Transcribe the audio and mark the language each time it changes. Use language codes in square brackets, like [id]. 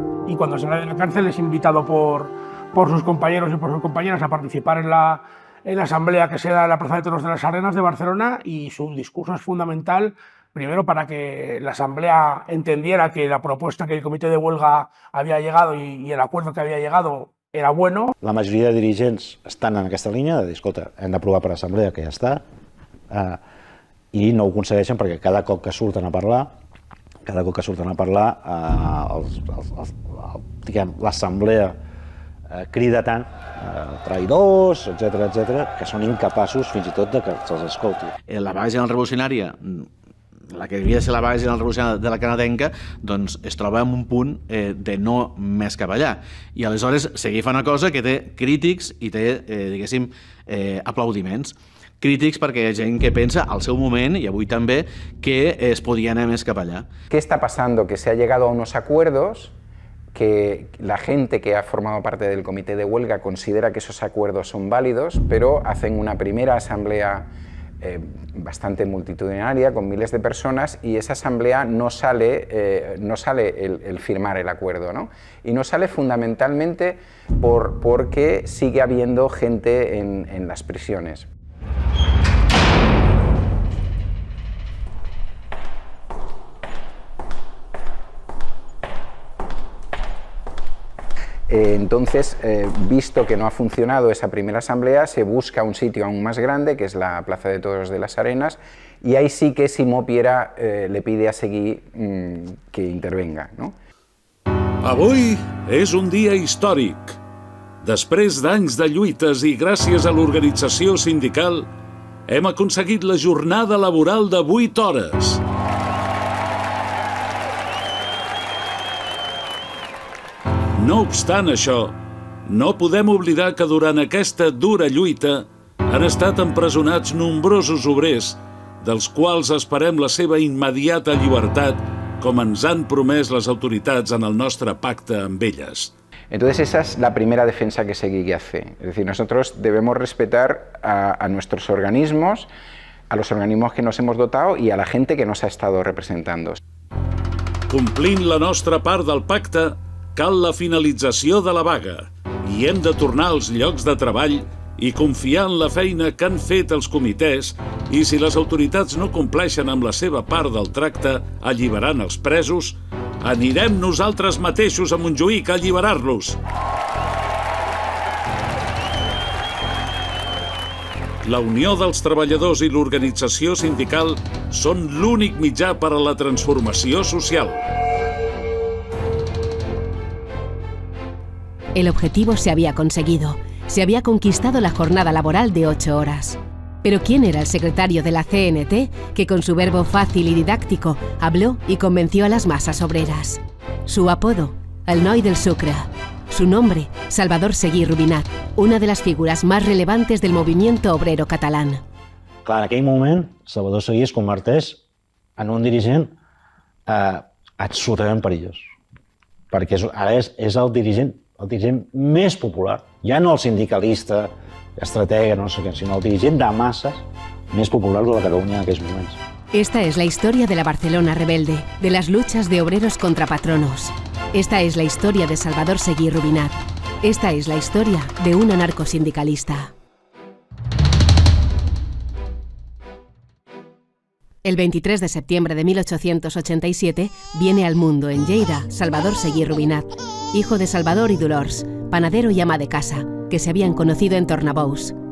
[es] Y cuando sale de la cárcel es invitado por sus compañeros y por sus compañeras a participar en la asamblea que se da en la Plaza de Toros de las Arenas de Barcelona, y su discurso es fundamental, primero para que la asamblea entendiera que la propuesta que el comité de huelga había llegado y el acuerdo que había llegado era bueno. [ca] La majoria de dirigents estan en aquesta línia de dir, escolta, hem d'aprovar per assemblea, que ja està, i no ho aconsegueixen perquè cada cop que surten a parlar, l'assemblea crida tant, traïdors, etc., que són incapaços fins i tot de que se'ls escolti. La vaga general revolucionària, la que devia ser la vaga general revolucionària de la canadenca, doncs es troba en un punt de no més cap allà. I aleshores seguir fa una cosa que té crítics i té, diguéssim, aplaudiments. Crítics perquè hi ha gent que pensa al seu moment, y avui també, que es podia anar més cap allà. [es] ¿Qué está pasando? Que se ha llegado a unos acuerdos que la gente que ha formado parte del comité de huelga considera que esos acuerdos son válidos, pero hacen una primera asamblea bastante multitudinaria, con miles de personas, y esa asamblea no sale el firmar el acuerdo, ¿no? Y no sale fundamentalmente porque sigue habiendo gente en las prisiones. Entonces, visto que no ha funcionado esa primera asamblea, se busca un sitio aún más grande, que es la Plaza de Toros de las Arenas, y ahí sí que Simó Piera le pide a Seguí que intervenga, no? [ca] Avui és un dia històric. Després d'anys de lluites i gràcies a l'organització sindical, hem aconseguit la jornada laboral de 8 hores. No obstant això, no podem oblidar que durant aquesta dura lluita han estat empresonats nombrosos obrers, dels quals esperem la seva immediata llibertat, com ens han promès les autoritats en el nostre pacte amb elles. [es] Entonces esa es la primera defensa que Seguí hace. Es decir, nosotros debemos respetar a nuestros organismos, a los organismos que nos hemos dotado y a la gente que nos ha estado representando. [ca] Complint la nostra part del pacte, cal la finalització de la vaga i hem de tornar als llocs de treball i confiar en la feina que han fet els comitès, i si les autoritats no compleixen amb la seva part del tracte alliberant els presos, anirem nosaltres mateixos a Montjuïc a alliberar-los. La unió dels treballadors i l'organització sindical són l'únic mitjà per a la transformació social. [es] El objetivo se había conseguido. Se había conquistado la jornada laboral de 8 horas. Pero ¿quién era el secretario de la CNT que con su verbo fácil y didáctico habló y convenció a las masas obreras? Su apodo, el Noi del Sucre. Su nombre, Salvador Seguí Rubinat, una de las figuras más relevantes del movimiento obrero catalán. [ca] Clar, en aquell moment, Salvador Seguí es converteix en un dirigent absolutament perillós. Perquè ara és el dirigent més popular. Ja no el sindicalista, estratega, no sé què, sinó el dirigent de masses més popular de la Catalunya en aquells moments. [es] Esta es la historia de la Barcelona rebelde, de las luchas de obreros contra patronos. Esta es la historia de Salvador Seguí Rubinat. Esta es la historia de un anarcosindicalista. El 23 de septiembre de 1887 viene al mundo en Lleida Salvador Seguí Rubinat, hijo de Salvador y Dolors, panadero y ama de casa, que se habían conocido en Tornabous.